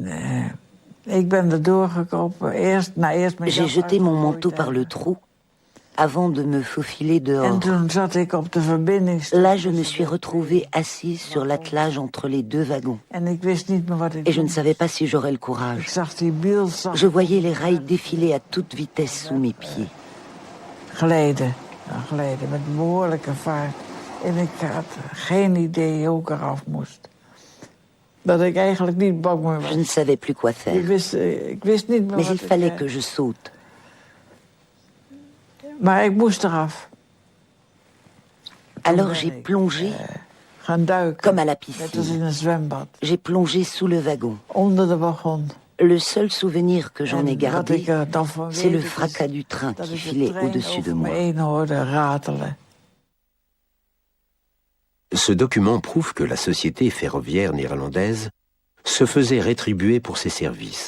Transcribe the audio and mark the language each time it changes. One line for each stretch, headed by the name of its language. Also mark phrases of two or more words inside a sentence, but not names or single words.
French: J'ai jeté mon manteau par le trou avant de me faufiler dehors. Là, je me suis retrouvée assise sur l'attelage entre les deux wagons. Et je ne savais pas si j'aurais le courage. Je voyais les rails défiler à toute vitesse sous mes pieds.
Dutch: Geleden met behoorlijke vaart. En ik had geen idee hoe ik eraf moest. Dat ik eigenlijk niet bang meer was.
French: Je ne savais plus quoi faire.
Dutch: Ik wist niet meer
French: Mais
Dutch: wat
French: il fallait que je saute.
Dutch: Maar ik moest eraf.
French: Alors j'ai plongé comme à la piscine. J'ai plongé sous le wagon.
Dutch: Onder de wagon.
French: Le seul souvenir que j'en ai gardé, c'est le fracas du train qui filait au-dessus de moi. Ce document prouve que la société ferroviaire néerlandaise se faisait rétribuer pour ses services.